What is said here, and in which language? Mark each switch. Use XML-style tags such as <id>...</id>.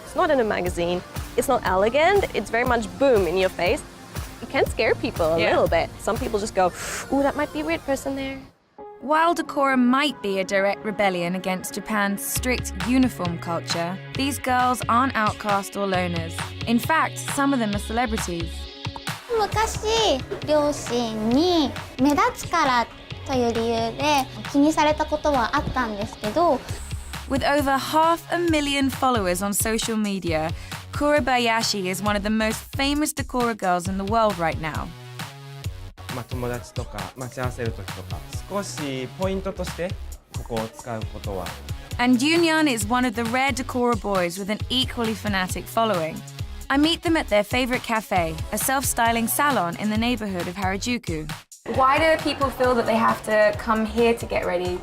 <en>It's not in a magazine, it's not elegant, it's very much boom in your face. It can scare people a little bit. Some people just go, ooh, that might be a weird person there. While Decora might be a direct rebellion against Japan's strict uniform culture, these girls aren't outcast or loners. In fact, some of them are celebrities.</en> <ja>昔両親に目立つからという理由で気にされたことはあったんですけど、</ja> <en>With over 500,000 followers on social media, Kurabayashi is one of the most famous Decora girls in the world right now.</en> <ja>友達とか待ち合わせる時とか少しポイントとしてここを使うことは</ja> <en>And Yunyan is one of the rare Decora boys with an equally fanatic following. I meet them at their favorite cafe, a self-styling salon in the neighborhood of Harajuku. Why do people feel that they have to come here to get ready?</en>